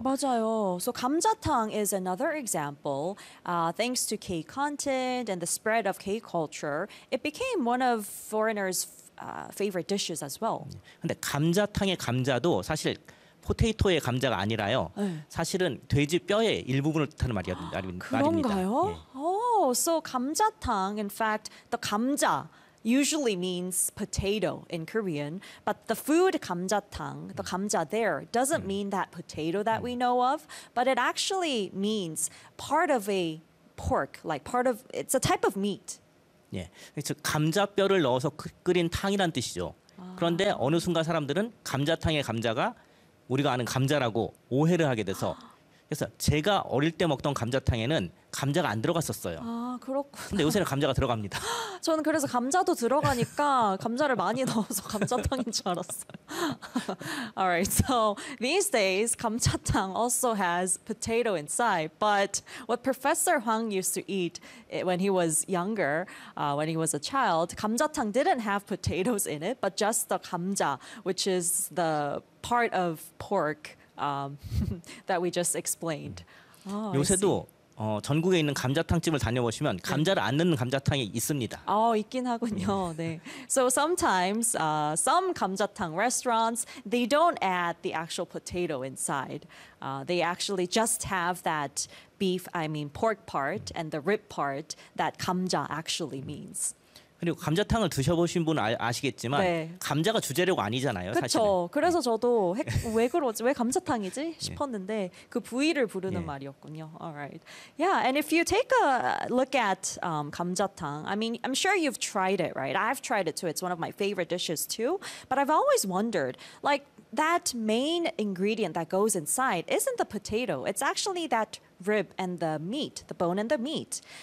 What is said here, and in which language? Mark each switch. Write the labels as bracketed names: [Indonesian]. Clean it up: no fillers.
[Korean] 맞아요. [English] So 감자탕 is another example. Thanks to K content and the spread of K culture, it became one of foreigners' favorite dishes as well. [Korean] 근데 감자탕의 감자도 사실 포테이토의 감자가 아니라요. 네. 사실은 돼지 뼈의 일부분을 뜻하는 말이었던 말입니다. 그런가요? 예. [English] Oh, so 감자탕, in fact, the 감자, usually means potato in Korean, but the food 감자탕, the 감자 there, doesn't mean that potato that we know of, but it actually means part of a pork, like part of, it's a type of meat. [Korean] 예, 그래서 감자뼈를 넣어서 끓인 탕이란 뜻이죠. 그런데 어느 순간 사람들은 감자탕의 감자가 우리가 아는 감자라고 오해를 하게 돼서 그래서 제가 어릴 때 먹던 감자탕에는 감자가 안 들어갔었어요. 아, 그렇구나. 근데 요새는 감자가 들어갑니다. 저는 그래서 감자도 들어가니까 감자를 많이 넣어서 감자탕인 줄 알았어요. [English] All right. So these days, 감자탕 also has potato inside. But what Professor Huang used to eat when he was younger, when he was a child, 감자탕 didn't have potatoes in it, but just the 감자, which is the part of pork that we just explained. [Korean] Oh, 요새도 전국에 있는 감자탕 집을 다녀보시면 감자를 안 넣는 감자탕이 있습니다. 있긴 하군요. 네. [English] So sometimes some 감자탕 restaurants they don't add the actual potato inside. They actually just have that beef, I mean pork part and the rib part that 감자 actually means. [Korean] 그리고 감자탕을 드셔보신 분은 아시겠지만 네. 감자가 주재료가 아니잖아요. 그렇죠. 그래서 저도 왜 그러지? 왜 감자탕이지? 싶었는데 그 부위를 부르는 네. 말이었군요. [English] Alright. Yeah, and if you take a look at 감자탕, I mean, I'm sure you've tried it, right? I've tried it too. It's one of my favorite dishes too. But I've always wondered, like that main ingredient that goes inside isn't the potato. It's actually that rib and the meat, the bone and the meat.